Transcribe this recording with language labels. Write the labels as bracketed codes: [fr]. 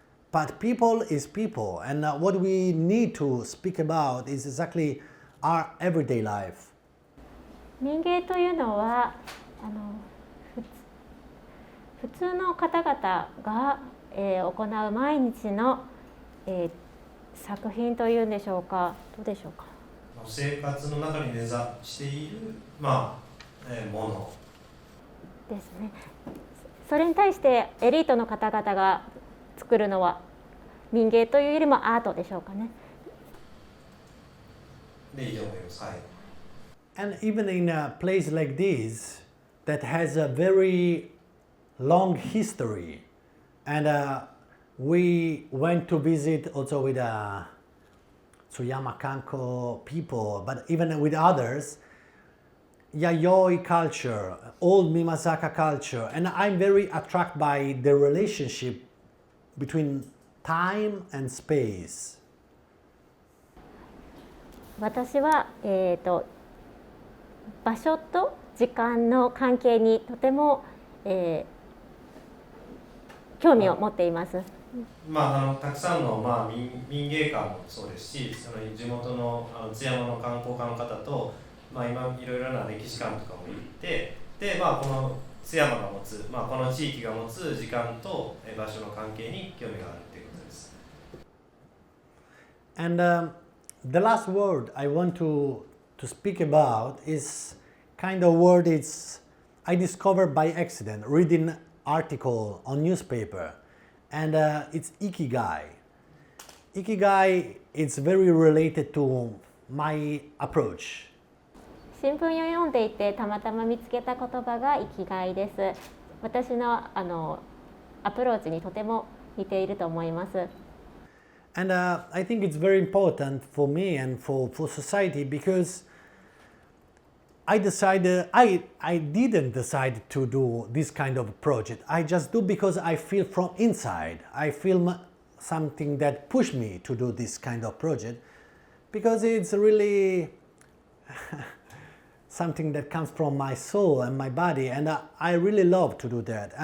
[en] But people is people, and what we need to speak about is exactly our everyday life. [ja] 民芸というのは普通の方々が、行う毎日の、作品というんでしょうか、どうでしょうか。生活の中に根ざしている、ものですね。それに対してエリートの方々が作るのは民芸というよりもアートでしょうかね。でいいと思います。はい。 [en] And even in a place like this that has a very long history, and we went to visit also with Tsuyama Kanko people, but even with others, Yayoi culture, old Mimazaka culture, and I'm very attracted by the relationship between time and space. [ja] 私は、場所と時間の関係にとても、興味を持っています。たくさんの、民芸館もそうですし、その地元の津山の観光家の方と、今いろいろな歴史館とかも行って、で、この津山が持つ、この地域が持つ時間と場所の関係に興味があるということです。 [en] And the last word I want to speak about is kind of word I discovered by accident reading article on newspaper, and it's ikigai. Ikigai is very related to my approach. [ja] 新聞を読んでいてたまたま見つけた言葉が生きがいです。私のアプローチにとても似ていると思います。 [en] And I think it's very important for me and for society because I didn't decide to do this kind of project. I just do because I feel from inside. I feel something that pushed me to do this kind of project because it's really something that comes from my soul and my body, and I really love to do that.